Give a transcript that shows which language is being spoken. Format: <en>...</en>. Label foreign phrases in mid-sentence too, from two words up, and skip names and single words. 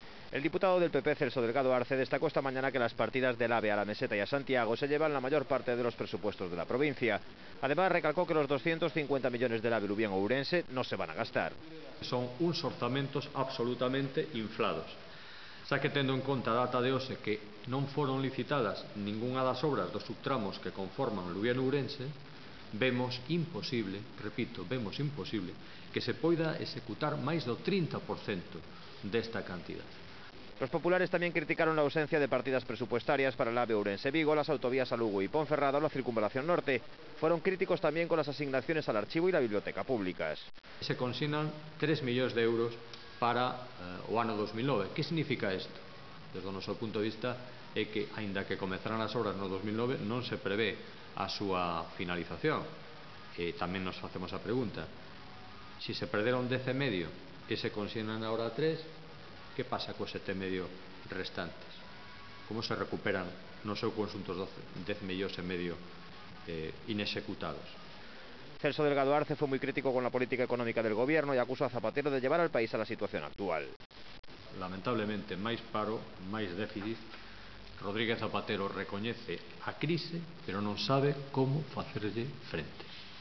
<es>El diputado del PP, Celso Delgado Arce, destacó esta mañana que las partidas del AVE a la Meseta y a Santiago se llevan la mayor parte de los presupuestos de la provincia. Además, recalcó que los 250 millones del AVE Lubián-Ourense no se van a gastar.</es> <gl>Son uns orzamentos absolutamente inflados. Xa que tendo en conta a data de hoxe que non foron licitadas ningunha das obras dos subtramos que conforman o Lubián-Ourense, vemos imposible, repito, vemos imposible que se poida executar máis do 30% desta cantidad.</gl> <es>Los populares también criticaron la ausencia de partidas presupuestarias para el AVE Ourense-Vigo, las autovías a Lugo y Ponferrada o la circunvalación norte. Fueron críticos también con las asignaciones al archivo y la biblioteca públicas.</es> <gl>Se consignan 3 millóns de euros para o ano 2009. Que significa isto? Desde o noso punto de vista é que, aínda que comezaran as obras no 2009, non se prevé a súa finalización. E tamén nos facemos a pregunta: se se perderon 10,5 e se consignan agora 3, que pasa cos 7,5 restantes? Como se recuperan no seu conxunto os 10,5 millóns inexecutados?</gl> <es>Celso Delgado Arce fue muy crítico con la política económica del gobierno y acusó a Zapatero de llevar al país a la situación actual.</es> <gl>Lamentablemente, máis paro, máis déficit. Rodríguez Zapatero recoñece a crise, pero non sabe como facerlle frente.</gl>